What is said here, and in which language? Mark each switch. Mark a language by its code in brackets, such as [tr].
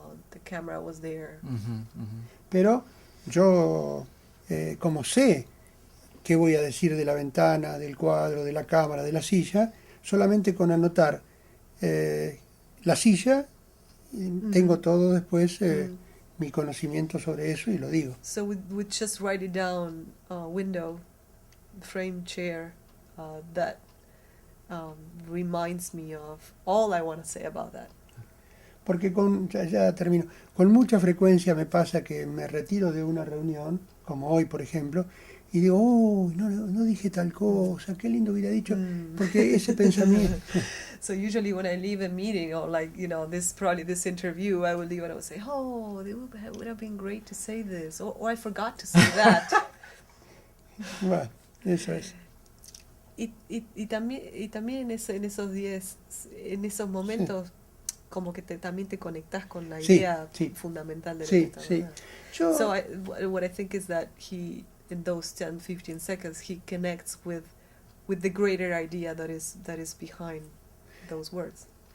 [en] The camera was there. [es] Pero yo, como sé qué voy a decir de la ventana, del cuadro, de la cámara, de la silla, solamente con anotar la silla, tengo todo después mi conocimiento sobre eso y lo digo. [en] So we'd just write it down, window, frame, chair, that reminds me of all I want to say about that. [es] Porque ya termino, con mucha frecuencia me pasa que me retiro de una reunión, como hoy por ejemplo, y digo, no dije tal cosa, qué lindo hubiera dicho, porque ese pensamiento... [en] So usually when I leave a meeting, or this interview, I would leave and I would say, it would have been great to say this, or I forgot to say that. [es] Bueno, eso es. Y también en esos días, en esos momentos, como que también te conectas con la idea fundamental de lo que estamos hablando. [en] So what I think is that he, in those 10, 15 seconds, he connects with the greater idea that is behind those words.